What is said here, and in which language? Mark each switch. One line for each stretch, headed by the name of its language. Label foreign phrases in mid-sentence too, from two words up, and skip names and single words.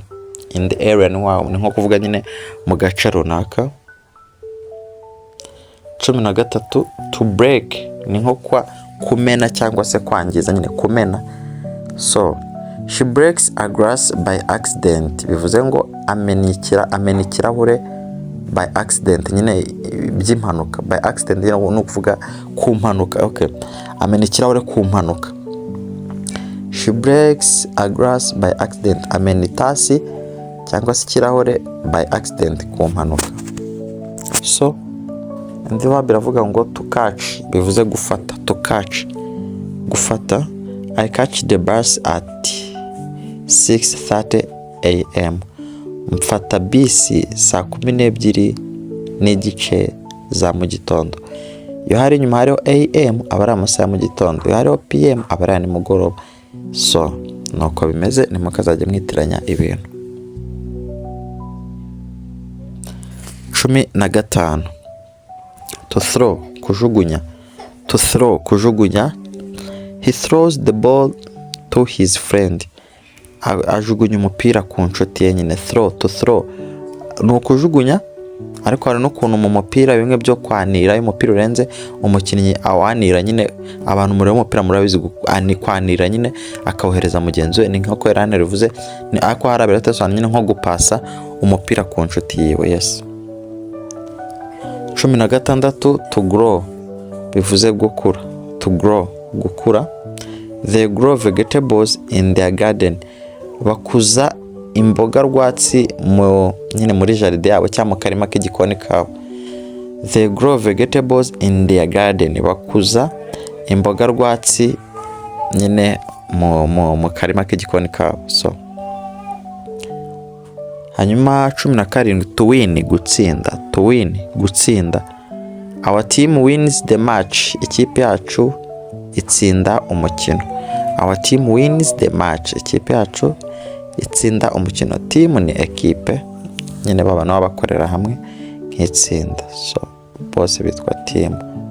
English: In the area
Kinyarwanda: ni nko kuvuga nyine mu gace runaka.
English: 13 to break,
Kinyarwanda: ni nko kumena cyangwa se kwangiza, nyine kumena.
English: So she breaks a glass by accident,
Kinyarwanda: bivuze ngo amena ikirahure
English: by accident,
Kinyarwanda: nyine by'impanuka.
English: By accident
Kinyarwanda: ni ukuvuga ku mpanuka. Okay, amena ikirahure ku mpanuka.
English: She breaks a glass by accident,
Kinyarwanda: amena itasi cyangwa se ikirahure
English: by accident
Kinyarwanda: ku mpanuka. So indi verb iravuga ngo
English: to catch,
Kinyarwanda: bivuze gufata.
English: To catch, gufata. I catch the bus at 6:30 a.m.
Kinyarwanda: Mfata bisi saa 12:30 za mu gitondo. Iyo hari nyuma hariho AM aba ari amasaha mu gitondo, iyo hariho PM aba ari nimugoroba. So nuko bimeze, nimukazajya mwitiranya ibintu.
English: 15 to throw, kujugunya. To throw, kujugunya. He throws the ball to his friend,
Kinyarwanda: ajugunya umupira ku nshuti ye nyine.
English: Throw, to throw
Kinyarwanda: ni ukujugunya, ariko hari n'ukuntu mu mupira bimwe byo kwanira, iyo umupira urenze umukinnyi awanira nyine, abantu muri umupira murabizi kwanira nyine akawohereza mugenzi we, ni nko Erane rivuze, ni ako harabera teso nyine nko gupasa umupira ku nshuti yiwe.
English: Yes. 16 to grow,
Kinyarwanda: bivuze gukura.
English: To grow, gukura. They grow vegetables in their garden,
Kinyarwanda: bakuza imboga rwatsi nyine muri jaride yabo cyangwa mu karima k'igikoni kabo.
English: They grow vegetables in their garden,
Kinyarwanda: bakuza imboga rwatsi nyine mu karima k'igikoni kabo. So hanyuma 17
English: to win,
Kinyarwanda: gutsinda.
English: To win, gutsinda. Our team wins the match,
Kinyarwanda: ikipe yacu itsinda umukino.
English: Our team wins the match,
Kinyarwanda: ikipe yacu itsinda umukino. Team ni ekipe nyine baba nabo bakorera hamwe nk'itsinda, so bose bitwa team.